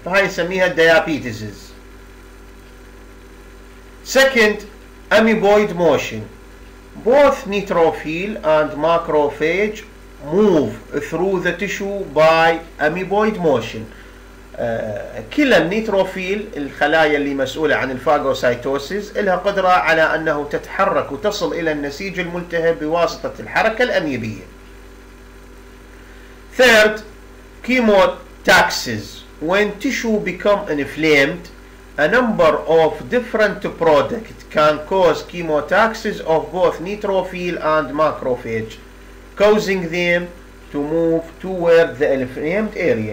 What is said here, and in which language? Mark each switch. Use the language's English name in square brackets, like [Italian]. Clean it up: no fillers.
[Arabic] فهاي نسميها [English] diabetes. Second, amoeboid motion. both neutrophil and macrophage move through the tissue by amoeboid motion. [Arabic] كلا النيتروفيل الخلايا اللي مسؤولة عن الفاغوسايتوسيس لها قدرة على أنه تتحرك وتصل إلى النسيج الملتهب بواسطة الحركة الأميبية. [English] Third, chemotaxis. When tissue become inflamed, a number of different products can cause chemotaxis of both neutrophil and macrophage, causing them to move toward the inflamed area.